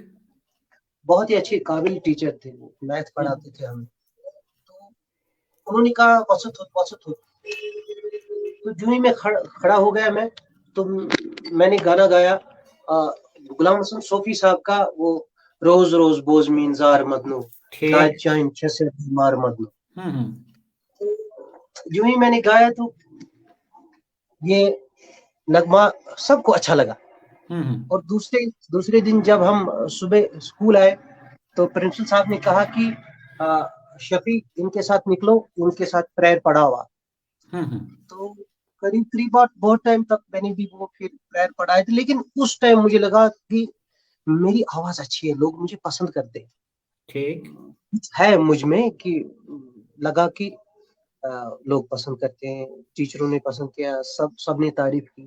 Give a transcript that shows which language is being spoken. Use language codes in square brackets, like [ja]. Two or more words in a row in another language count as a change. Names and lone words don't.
[ur] بہت ہی اچھے قابل ٹیچر تھے, وہ میتھ پڑھاتے تھے ہمیں. تو انہوں نے کہا وسط ہو. تو جو ہی میں کھڑا ہو گیا تو میں نے گانا گایا غلام حسن صوفی صاحب کا, وہ [ks] روز روز بوز مین زار مدنو چائن چھسے مار مدنو. [ur] جو ہی میں نے گایا تو یہ نغمہ سب کو اچھا لگا. اور دوسرے دن جب ہم صبح اسکول آئے تو پرنسپل صاحب نے کہا کہ شفیع ان کے ساتھ نکلو، ان کے ساتھ پریئر پڑھا ہوا. تو قریب بہت ٹائم تک میں نے بھی وہ پھر پریئر پڑھائے تھے، لیکن اس ٹائم مجھے لگا کہ میری آواز اچھی ہے، لوگ مجھے پسند کرتے ہیں، ٹھیک ہے مجھ میں، کہ لگا کہ لوگ پسند کرتے ہیں، ٹیچروں نے پسند کیا، سب نے تعریف کی.